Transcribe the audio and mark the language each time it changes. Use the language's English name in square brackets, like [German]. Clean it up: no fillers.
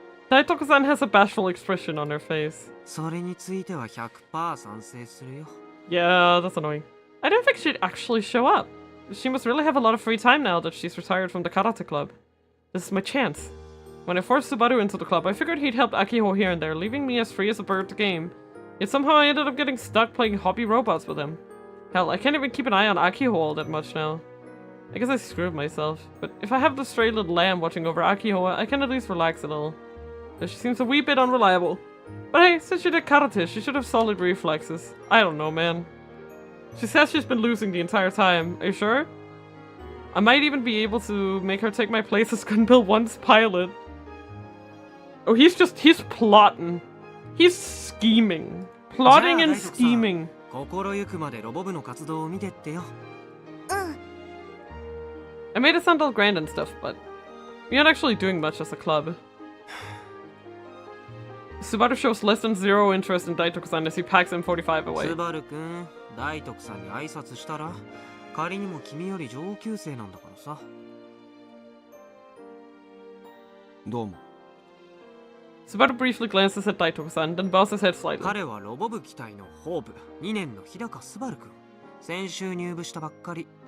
[English] Daitoku-san has a bashful expression on her face. [Japanese] それについては 100% 賛成するよ。 [English] Yeah, that's annoying. I didn't think she'd actually show up. She must really have a lot of free time now that she's retired from the karate club. This is my chance. When I forced Subaru into the club, I figured he'd help Akiho here and there, leaving me as free as a bird to game. Yet somehow I ended up getting stuck playing hobby robots with him. Hell, I can't even keep an eye on Akiho all that much now. I guess I screwed myself, but if I have the stray little lamb watching over Akiho, I can at least relax a little. Though she seems a wee bit unreliable. But hey, since she did karate, she should have solid reflexes. I don't know, man. She says she's been losing the entire time. Are you sure? I might even be able to make her take my place as Gunbill 1's pilot. Oh, he's plotting. He's scheming. Plotting and scheming. [Japanese] 心ゆくまでロボ部の活動を見てってよ。 [English] I made it sound all grand and stuff, but we aren't actually doing much as a club. Subaru shows less than zero interest in Daitoku-san as he packs M45 away. [Japanese] スバルくん、大徳さんに挨拶したら仮にも君より上級生なんだからさ。どうも。 [English] Subaru briefly glances at Daitoku-san, then bows his head slightly. [Japanese] 彼はロボ部期待のホープ、2年の日高スバルくん。先週入部したばっかり。